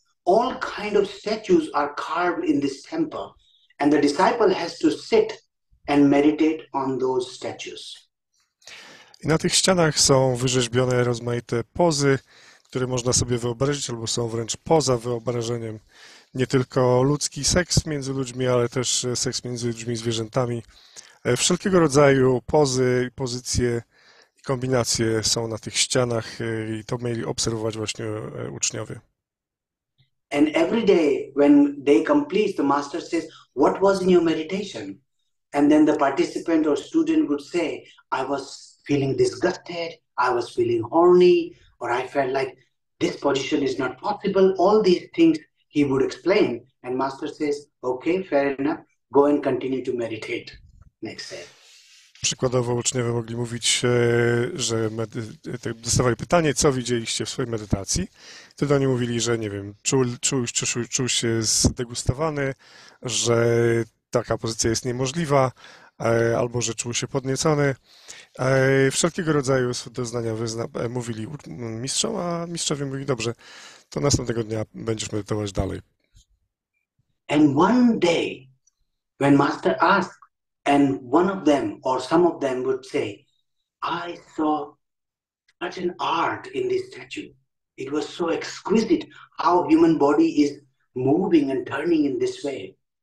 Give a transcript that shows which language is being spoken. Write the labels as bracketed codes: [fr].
[en] All kind of statues are carved in this temple. And the disciple has to sit and meditate on those statues. [pl] I na tych ścianach są wyrzeźbione rozmaite pozy, które można sobie wyobrazić, albo są wręcz poza wyobrażeniem. Nie tylko ludzki seks między ludźmi, ale też seks między ludźmi i zwierzętami. Wszelkiego rodzaju pozy, pozycje i kombinacje są na tych ścianach i to mieli obserwować właśnie uczniowie. [en] And every day when they complete, the master says, what was in your meditation? And then the participant or student would say, I was feeling disgusted, I was feeling horny, or I felt like this position is not possible. All these things he would explain. And master says, okay, fair enough, go and continue to meditate. Next day. [pl] Przykładowo uczniowie mogli mówić, że dostawali pytanie, co widzieliście w swojej medytacji. Wtedy oni mówili, że nie wiem, czuł się zdegustowany, że taka pozycja jest niemożliwa, albo że czuł się podniecony. Wszelkiego rodzaju doznania mówili mistrzom, a mistrzowie mówili, dobrze, to następnego dnia będziesz medytować dalej. [en] And one day, when master asked, and one of them or some of them would say, I saw such an art in this statue. It was so exquisite how human body is moving and turning in this way.